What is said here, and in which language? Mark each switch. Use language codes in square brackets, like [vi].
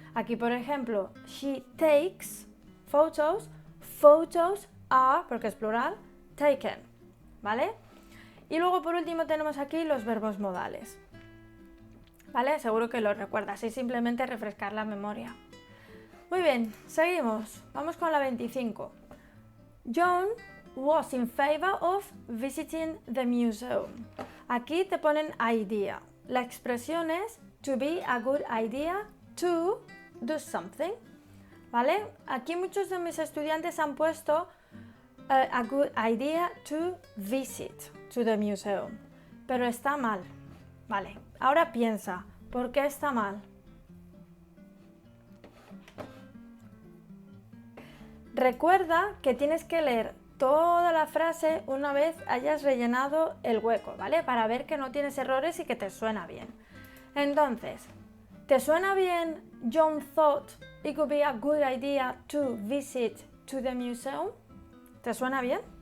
[es] Aquí, por ejemplo, she takes photos, photos are, porque es plural, taken, ¿vale? Y luego por último tenemos aquí los verbos modales, ¿vale? Seguro que los recuerdas y simplemente refrescar la memoria. Muy bien, seguimos. Vamos con la 25. [en] John was in favor of visiting the museum. [es] Aquí te ponen idea. La expresión es to be a good idea to do something, ¿vale? Aquí muchos de mis estudiantes han puesto [en] a good idea to visit to the museum. [es] Pero está mal. Vale, ahora piensa, ¿por qué está mal? Recuerda que tienes que leer toda la frase una vez hayas rellenado el hueco, ¿vale? Para ver que no tienes errores y que te suena bien. Entonces, ¿te suena bien John thought it could be a good idea to visit to the museum? ¿Te suena bien?